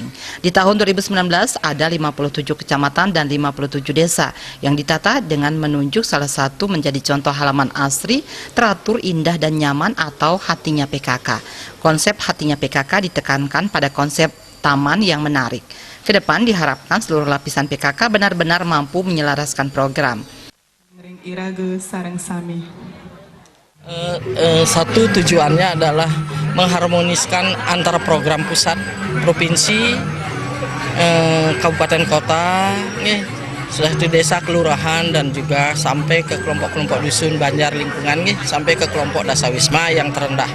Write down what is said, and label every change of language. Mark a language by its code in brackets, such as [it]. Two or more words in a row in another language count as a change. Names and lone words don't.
[id] Di tahun 2019 ada 57 kecamatan dan 57 desa yang ditata dengan menunjuk salah satu menjadi contoh halaman asri, teratur, indah dan nyaman atau hatinya PKK. Konsep hatinya PKK ditekankan pada konsep taman yang menarik. Kedepan diharapkan seluruh lapisan PKK benar-benar mampu menyelaraskan program. [ban] Irage sareng sami. [id] Satu tujuannya adalah mengharmoniskan antara program pusat, provinsi, kabupaten kota, setelah itu desa, kelurahan, dan juga sampai ke kelompok-kelompok dusun banjar lingkungan, sampai ke kelompok dasawisma yang terendah.